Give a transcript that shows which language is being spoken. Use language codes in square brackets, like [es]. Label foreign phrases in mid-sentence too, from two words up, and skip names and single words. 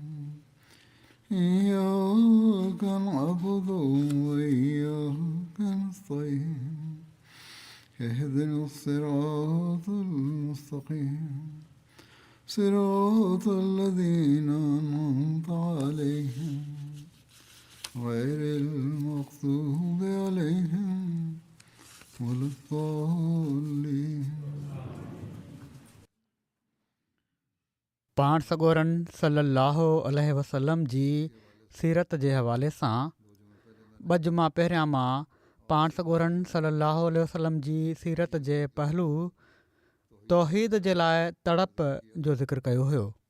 [ar] إياك نعبد وإياك نستعين اهدنا الصراط المستقيم صراط الذين أنعمت عليهم غير المغضوب عليهم ولا الضالين. [sd] पाण सॻोरन [ar] صلى الله عليه وسلم [sd] जी सीरत जे हवाले सां ॿ जुमा पहिरियां मां पाण सॻोरन [ar] صلى الله عليه وسلم [sd] जी सीरत जे पहलू तौहीद जे लाइ तड़प जो ज़िक्र कयो हुयो।